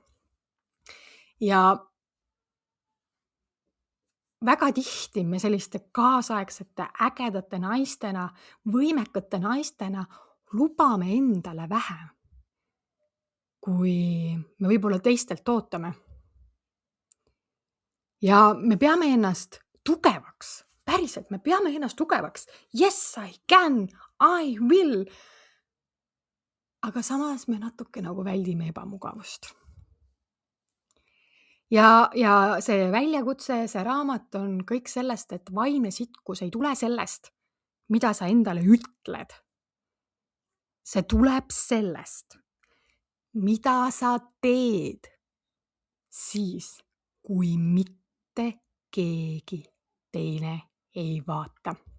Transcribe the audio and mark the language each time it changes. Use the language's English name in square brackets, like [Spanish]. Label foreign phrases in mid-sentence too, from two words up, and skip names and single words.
[Estonian] Ja väga tihti me selliste kaasaegsete ägedate naistena, võimekate naistena lubame endale vähem, kui me võib-olla teistelt ootame. Ja me peame ennast tugevaks, päriselt, me peame ennast tugevaks. [English] Yes, I can, I will. [Estonian] Aga samas me natuke nagu väldime ebamugavust. Ja see väljakutse, see raamat on kõik sellest, et vaimne sitkus ei tule sellest, mida sa endale ütled. See tuleb sellest, mida sa teed siis, kui mitte keegi teine ei vaata.